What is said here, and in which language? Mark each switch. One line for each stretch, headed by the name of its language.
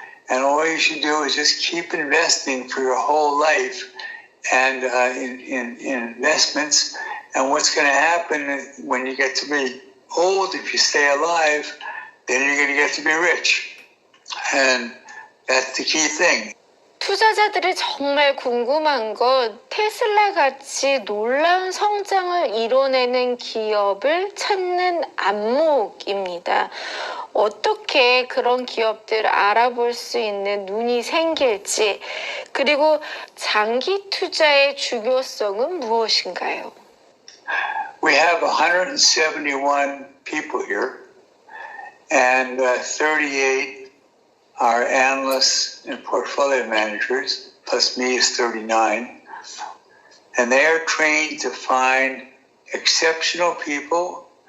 English: And all you should do is just keep investing for your whole life and in investments. And what's going to happen when you get to be old, if you stay alive, then you're going to get to be rich. And that's the key thing.
Korean: 투자자들이 정말 궁금한 건 테슬라 같이 놀라운 성장을 이뤄내는 기업을 찾는 안목입니다. 어떻게 그런 기업들을 알아볼 수 있는 눈이 생길지, 그리고 장기 투자의 중요성은 무엇인가요?
English: We have 171 people here, and 38 are analysts and portfolio managers, plus me is 39. And they are trained to find exceptional people